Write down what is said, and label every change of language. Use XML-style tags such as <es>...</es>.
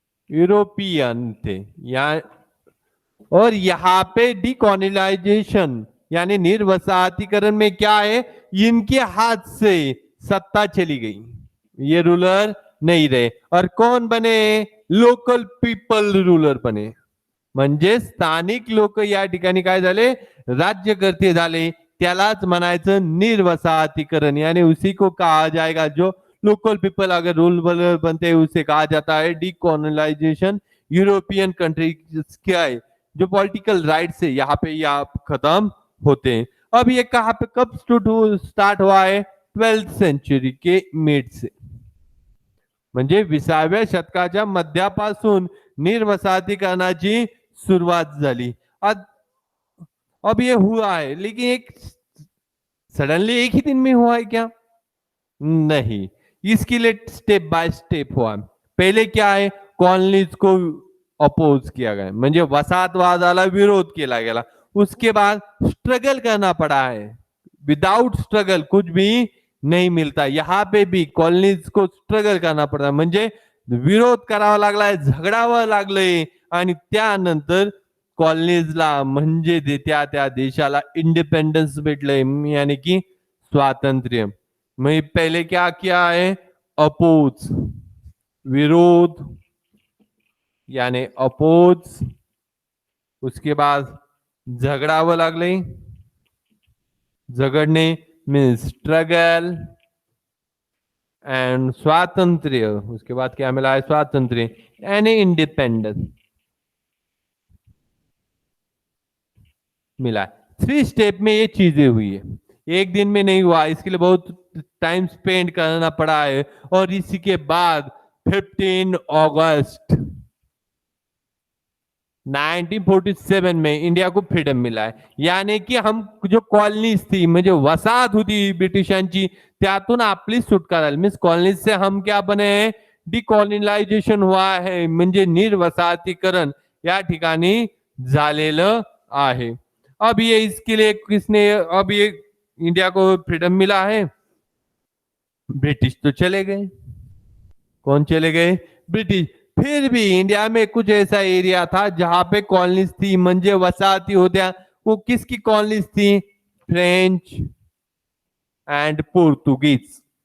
<hi>European थे यहाँ। और यहाँ पे डिकॉलोनाइजेशन यानी निर्वसाहतीकरण में क्या है? इनके हाथ से सत्ता चली गई, ये रूलर नहीं रहे। और कौन बने? लोकल पीपल रूलर बने।</hi> <mr>म्हणजे स्थानिक लोक या ठिकाणी काय झाले? राज्यकर्ते झाले। त्यालाच म्हणायचं निर्वसाहतीकरण,</mr> <hi>यानी उसी को कहा जाएगा जो लोकल पीपल अगर रूलर बनते हैं उसे कहा जाता है डिकॉलोनाइजेशन। यूरोपियन कंट्री क्या है जो पॉलिटिकल राइट से यहाँ पे खत्म होते हैं। अब ये कहाँ पे कब स्टार्ट हुआ है? 12th सेंचुरी के मिड से,</hi> <mr>म्हणजे 20व्या शतकाच्या मध्यापासून निर्वसाहतीकरणाची सुरुवात झाली।</mr> <hi>अब ये हुआ है, लेकिन एक सडनली एक ही दिन में हुआ है क्या? नहीं, इसके लिए स्टेप बाय स्टेप हुआ। पहले क्या है? कॉलोनीज को अपोज किया गया,</hi> <mr>म्हणजे वसाहतवादाला विरोध केला गेला।</mr> <hi>उसके बाद स्ट्रगल करना पड़ा है। विदाउट स्ट्रगल कुछ भी नहीं मिलता। यहाँ पे भी कॉलोनीज को स्ट्रगल करना पडता,</hi> <mr>म्हणजे विरोध करावा लागलाय, झगडावं लागलंय, आणि त्यानंतर कॉलोनीजला म्हणजे त्या देशाला इंडिपेंडेंस भेटलंय, यानी कि स्वातंत्र्य।</mr> <hi>मैं पहले क्या किया है? अपोज, विरोध यानी अपोज। उसके बाद</hi> <mr>झगडावं लागले,</mr> <hi>झगड़ने मीन्स स्ट्रगल, एंड स्वातंत्र्य। उसके बाद क्या मिला है? स्वातंत्र्य यानी इंडिपेंडेंस मिला। 3 स्टेप में ये चीजें हुई है, एक दिन में नहीं हुआ। इसके लिए बहुत टाइम स्पेंड करना पड़ा है। और इसी के बाद 15 अगस्त 1947 में इंडिया को फ्रीडम मिला है। यानी कि हम जो कॉलनीज थी,</hi> <mr>म्हणजे वसाहत होती ब्रिटिशांची, त्यातून आपली सुटका झाली।</mr> <hi>मीन्स कॉलनीज से हम क्या बने हैं? डिकॉलोनाइजेशन हुआ है,</hi> <mr>म्हणजे निर्वसाहतीकरण या ठिकाणी झालेलं आहे।</mr> <hi>अब ये इसके लिए किसने, अब ये इंडिया को फ्रीडम मिला है, ब्रिटिश तो चले गए। कौन चले गए? ब्रिटिश। फिर भी इंडिया में कुछ ऐसा एरिया था जहां पे कॉलोनीज थी,</hi> <mr>म्हणजे वसाहती होत्या।</mr> <hi>वो किसकी कॉलोनीज थी? French and Portuguese.</hi>